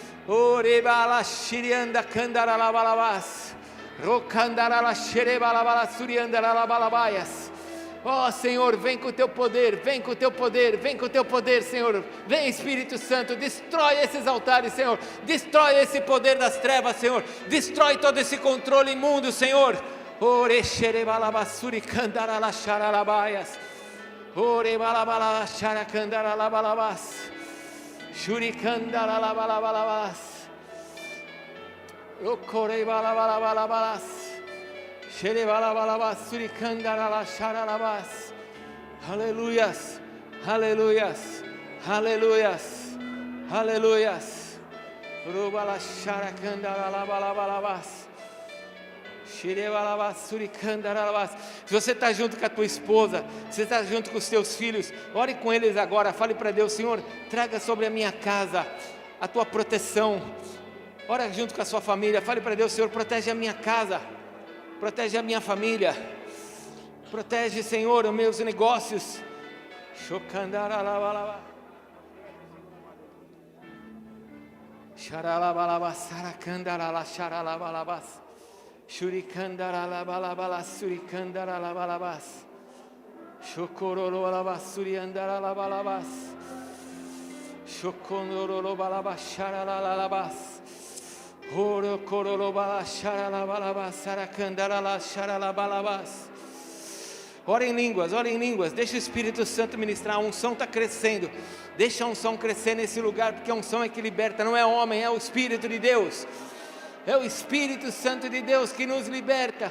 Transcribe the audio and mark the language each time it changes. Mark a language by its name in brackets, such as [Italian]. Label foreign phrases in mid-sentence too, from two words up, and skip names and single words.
[Portuguese] Ó Senhor, vem com o teu poder, vem com o teu poder, vem com o teu poder, Senhor. Vem, Espírito Santo, destrói esses altares, Senhor. Destrói esse poder das trevas, Senhor. Destrói todo esse controle imundo, Senhor. Ore xerebalabasuri candarala xaralabaias. Ore balabala xaracandaralabalabas. Shuri candaralabalabas. Okore balabalabalabas. Xerebalabalabasuri candarala xaralabas. Aleluias, aleluias, aleluias, aleluias. Rubala xaracandaralabalabas. Se você está junto com a tua esposa, se você está junto com os teus filhos, ore com eles agora, fale para Deus: Senhor, traga sobre a minha casa a tua proteção. Ore junto com a sua família, fale para Deus: Senhor, protege a minha casa, protege a minha família, protege, Senhor, os meus negócios. Shurikandaralabalabala surikandaralabalabas. Shokorolobalabas suriandaralabalabas. Shokorolobalabasharalabalabas. Horokorolobalasharabalabas sarakandaralasharabalabas. Ora em línguas, deixa o Espírito Santo ministrar. A unção está crescendo, deixa a unção crescer nesse lugar, porque a unção é que liberta, não é homem, é o Espírito de Deus. É o Espírito Santo de Deus que nos liberta.